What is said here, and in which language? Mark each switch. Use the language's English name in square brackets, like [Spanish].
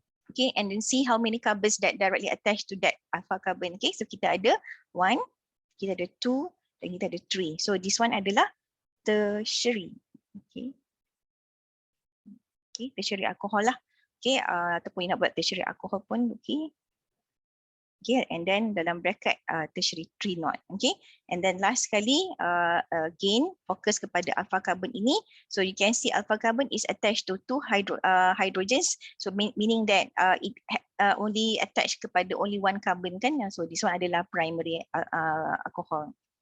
[English] Okay, and then see how many carbons that directly attached to that alpha carbon. [Malay] Okay, so kita ada 1, kita ada 2 dan kita ada 3. [English] So this one [Malay] adalah [English] tertiary. [Malay] Okay. Okay, tertiary alcohol lah. Okay, ataupun nak buat tertiary alcohol pun okay. [English] Okay, and then [Malay] dalam [English] bracket tertiary 3 not. Okay, and then last sekali again [Malay] fokus kepada [English] alpha carbon ini. So you can see alpha carbon is attached to two hydrogens. So meaning that it only attached [Malay] kepada [English] only one carbon kan. So this one [Malay] adalah [English] primary alcohol.